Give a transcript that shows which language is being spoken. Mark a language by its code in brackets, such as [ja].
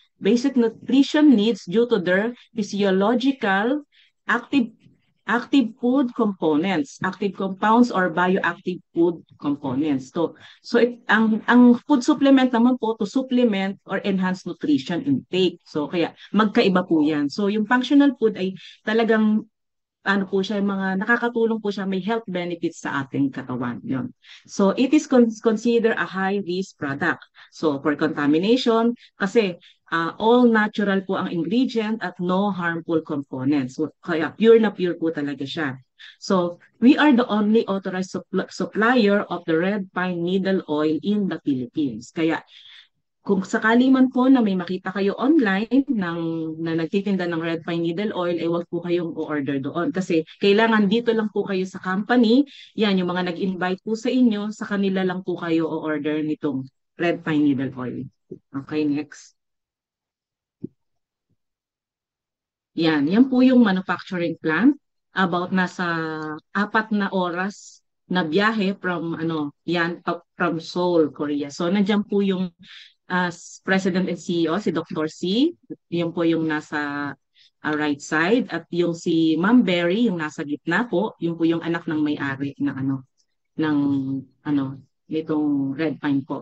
[en] Basic nutrition needs due to their physiological active active food components, active compounds or bioactive food components. Ang food supplement naman po to supplement or enhance nutrition intake. [tl] So kaya magkaiba po 'yan. So yung functional food ay talagang ano po siya, mga nakakatulong po siya, may health benefits sa ating katawan. Yun. [en] So, it is considered a high-risk product. So, for contamination, kasi all natural po ang ingredient at no harmful components. [tl] So, kaya pure na pure po talaga siya. [en] So, we are the only authorized supplier of the red pine needle oil in the Philippines. [tl] Kaya kung sakali man po na may makita kayo online na nagtitinda ng red pine needle oil, eh wag po kayong o-order doon. Kasi kailangan dito lang po kayo sa company, yan, yung mga nag-invite po sa inyo, sa kanila lang po kayo o-order nitong red pine needle oil. [en] Okay, next. [tl] Yan po yung manufacturing plant. About nasa 4 na oras na biyahe from from Seoul, Korea. So nandiyan po yung [en] as President and CEO, [tl] si Dr. C. Yun po yung nasa right side. At yung si Ma'am Berry, yung nasa gitna po, yun po yung anak ng may-ari ng ng ano, nitong Red Pine po.